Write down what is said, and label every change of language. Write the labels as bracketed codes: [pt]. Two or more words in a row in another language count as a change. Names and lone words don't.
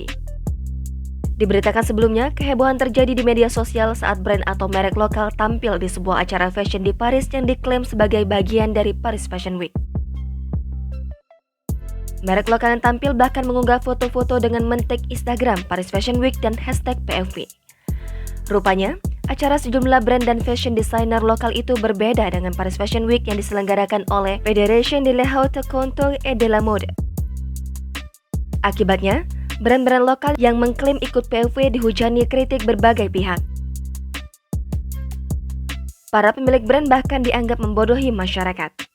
[id] Diberitakan sebelumnya, kehebohan terjadi di media sosial saat brand atau merek lokal tampil di sebuah acara fashion di Paris yang diklaim sebagai bagian dari Paris Fashion Week. Merek lokal yang tampil bahkan mengunggah foto-foto dengan men-tag Instagram Paris Fashion Week dan hashtag PFW. Rupanya, acara sejumlah brand dan [en] fashion designer [id] lokal itu berbeda dengan Paris Fashion Week yang diselenggarakan oleh Fédération de la Haute Couture et de la Mode. Akibatnya, brand-brand lokal yang mengklaim ikut PFW dihujani kritik berbagai pihak. Para pemilik brand bahkan dianggap membodohi masyarakat.